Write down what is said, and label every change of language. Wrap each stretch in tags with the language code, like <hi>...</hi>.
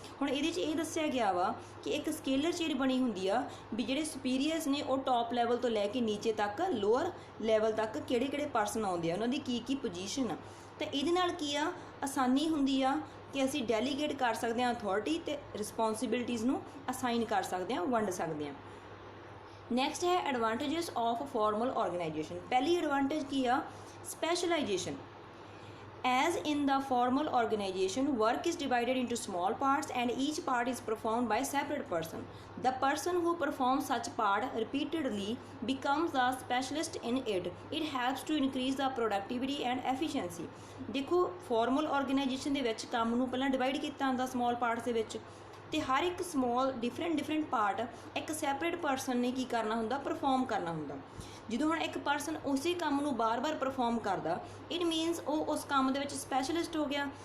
<pa>ਹੁਣ ਇਹਦੇ 'ਚ ਇਹ ਦੱਸਿਆ ਗਿਆ ਵਾ ਕਿ ਇੱਕ ਸਕੇਲਰ ਚੇਨ ਬਣੀ ਹੁੰਦੀ ਆ ਵੀ ਜਿਹੜੇ ਸੁਪੀਰੀਅਰਸ ਨੇ ਉਹ ਟॉप ਲੈਵਲ ਤੋਂ ਲੈ ਕੇ ਨੀਚੇ ਤੱਕ ਲੋਅਰ ਲੈਵਲ ਤੱਕ ਕਿਹੜੇ ਪਰਸਨ ਆਉਂਦੇ ਆ, ਉਹਨਾਂ ਦੀ ਕੀ ਪੋਜੀਸ਼ਨ ਆ। ਤਾਂ ਇਹਦੇ ਨਾਲ ਕੀ ਆ, ਆਸਾਨੀ ਹੁੰਦੀ ਆ ਕਿ ਅਸੀਂ ਡੈਲੀਗੇਟ ਕਰ ਸਕਦੇ ਹਾਂ ਅਥਾਰਟੀ ਅਤੇ ਰਿਸਪੌਂਸਿਬਿਲਿਟੀਜ਼ ਨੂੰ ਅਸਾਈਨ ਕਰ ਸਕਦੇ ਹਾਂ, ਵੰਡ ਸਕਦੇ ਹਾਂ। ਨੈਕਸਟ ਹੈ ਐਡਵਾਂਟੇਜਸ ਆਫ ਫਾਰਮਲ ਆਰਗੇਨਾਈਜੇਸ਼ਨ। ਪਹਿਲੀ ਐਡਵਾਂਟੇਜ ਕੀ ਆ, specialisation.</pa> <en>As in the formal organization, work is divided into small parts and each part is performed by a separate person. The person who performs such part repeatedly becomes the specialist in it. It helps to increase the productivity and efficiency.</en> <pa>देखो formal organization ਦੇ ਵਿੱਚ ਕੰਮ ਨੂੰ ਪਹਿਲਾਂ divide ਕੀਤਾ ਹੁੰਦਾ small parts ਦੇ ਵਿੱਚ, ਤੇ ਹਰ ਇੱਕ ਸਮੋਲ ਡਿਫਰੈਂਟ ਪਾਰਟ ਇੱਕ ਸੈਪਰੇਟ ਪਰਸਨ ਨੇ ਕੀ ਕਰਨਾ ਹੁੰਦਾ, ਪਰਫੋਰਮ ਕਰਨਾ ਹੁੰਦਾ। ਜਦੋਂ ਹੁਣ ਇੱਕ ਪਰਸਨ ਉਸੇ ਕੰਮ ਨੂੰ ਬਾਰ-ਬਾਰ ਪਰਫੋਰਮ ਕਰਦਾ, ਇਟ ਮੀਨਸ ਉਹ ਉਸ ਕੰਮ ਦੇ ਵਿੱਚ ਸਪੈਸ਼ਲਿਸਟ ਹੋ ਗਿਆ।</pa>